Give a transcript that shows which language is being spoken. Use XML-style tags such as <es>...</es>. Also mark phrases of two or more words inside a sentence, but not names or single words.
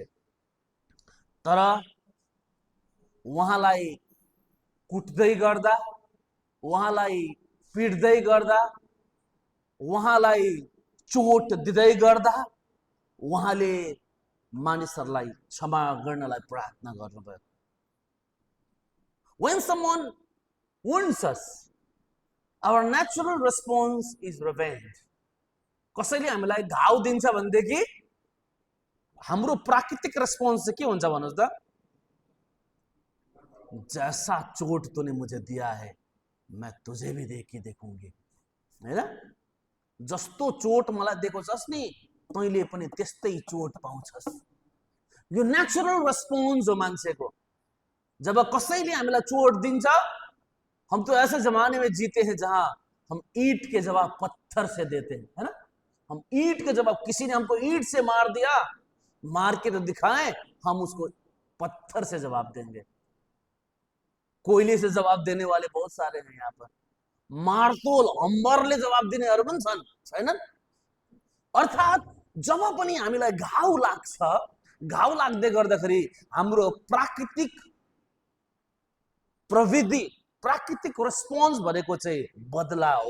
<ne>तर उहाँलाई कुट्दै गर्दा, उहाँलाई पिट्दै गर्दा, उहाँलाई चोट दिँदै गर्दा उहाँले मानिसहरूलाई क्षमा गर्नलाई प्रार्थना गर्नुभयो।</ne> <en>When someone wounds us, our natural response is revenge.</en> <ne>कसैले हामीलाई घाउ दिन्छ भनेदेखि हाम्रो प्राकृतिक रेस्पोन्स चाहिँ के हुन्छ भन्नुहोस् त?</ne> <hi>जैसा चोट तूने मुझे दिया है मैं तुझे भी देखूंगी,</hi> <ne>हैन? जस्तो चोट मलाई दिएको छस् नि तैँले पनि त्यस्तै चोट पाउँछस्। यो नेचुरल रेस्पोन्स हो मान्छेको। जब कसैले हामीलाई चोट दिन्छ,</ne> <hi>हम तो ऐसे जमाने में जीते हैं जहां हम ईंट के जवाब पत्थर से देते हैं, है ना? हम ईंट के जवाब, किसी ने हमको ईंट से मार दिया, मार के तो दिखाएं, हम उसको पत्थर से जवाब देंगे। कोयले से जवाब देने वाले बहुत सारे हैं यहाँ पर,</hi> <ne>मार्तोल अम्बरले जवाब दिनेहरू पनि छन्, छैनन्? अर्थात् जब पनि हामीलाई घाउ लाग्छ, घाउ लाग्दै गर्दाखेरि हाम्रो प्राकृतिक प्रविधि, प्राकृतिक रेस्पोन्स भनेको चाहिँ बदला हो।</ne>